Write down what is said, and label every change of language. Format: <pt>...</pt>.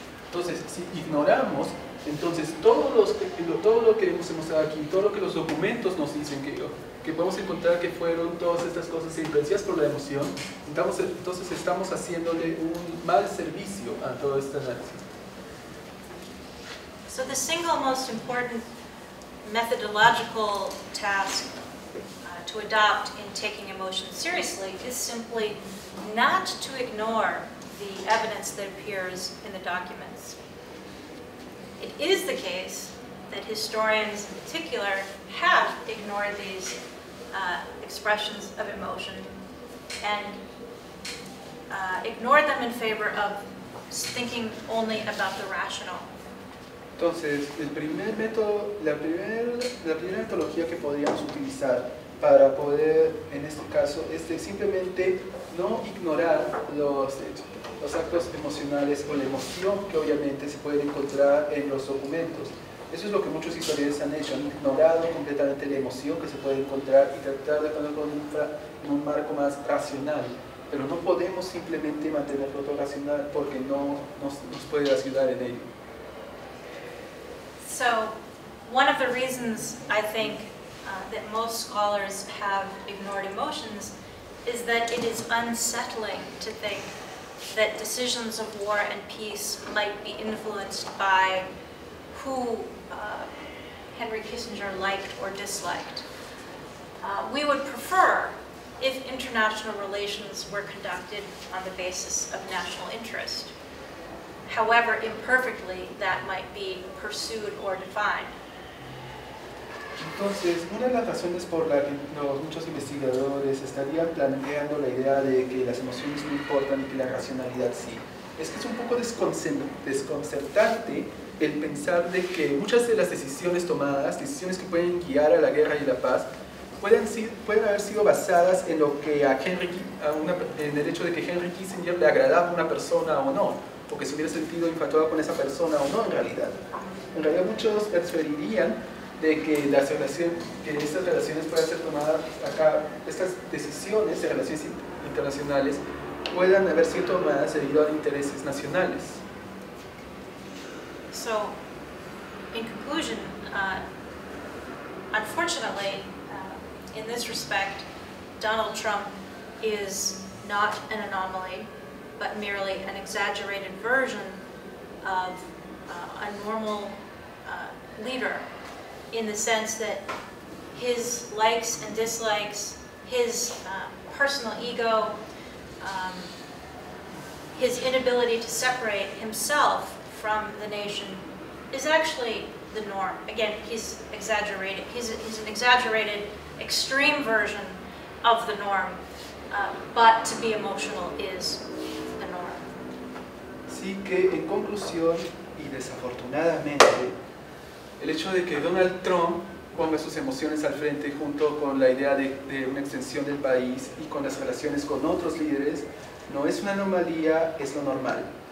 <es>Entonces, si ignoramos, entonces todo lo que hemos mostrado aquí, todo lo que los documentos nos dicen que podemos encontrar que fueron todas estas cosas influenciadas por la emoción, entonces estamos haciéndole un mal servicio a todo este análisis.</es> <en>So the single most important methodological task to adopt in taking emotion seriously is simply not to ignore the evidence that appears in the documents. It is the case that historians in particular have ignored these expressions of emotion and ignored them in favor of thinking only about the rational.</en> <es>Entonces, el primer método, la primera metodología que podríamos utilizar para poder, en este caso, es simplemente no ignorar los actos emocionales o la emoción que obviamente se puede encontrar en los documentos. Eso es lo que muchos historiadores han hecho, han ignorado completamente la emoción que se puede encontrar y tratar de ponerlo en un marco más racional. Pero no podemos simplemente mantenerlo todo racional porque no nos puede ayudar en ello.</es> <en>So, one of the reasons I think that most scholars have ignored emotions is that it is unsettling to think that decisions of war and peace might be influenced by who Henry Kissinger liked or disliked. We would prefer if international relations were conducted on the basis of national interest, however imperfectly that might be pursued or defined.</en> <es>Entonces, una de las razones por la que muchos investigadores estarían planteando la idea de que las emociones no importan y que la racionalidad sí, es que es un poco desconcertante el pensar de que muchas de las decisiones tomadas, decisiones que pueden guiar a la guerra y la paz, pueden haber sido basadas en lo que en el hecho de que Henry Kissinger le agradaba a una persona o no, o que se hubiera sentido infatuado con esa persona o no en realidad. En realidad muchos preferirían de que estas relaciones puedan ser tomadas acá, estas decisiones de relaciones internacionales puedan haber sido tomadas debido a intereses nacionales.</es> <en>So, in conclusion, unfortunately, in this respect, Donald Trump is not an anomaly, but merely an exaggerated version of a normal leader, in the sense that his likes and dislikes, his personal ego, his inability to separate himself from the nation is actually the norm. Again, he's exaggerated. He's an exaggerated, extreme version of the norm, but to be emotional is the norm.</en> <es>Sí que, en conclusión, y desafortunadamente, el hecho de que Donald Trump ponga sus emociones al frente junto con la idea de una extensión del país y con las relaciones con otros líderes no es una anomalía, es lo normal.</es>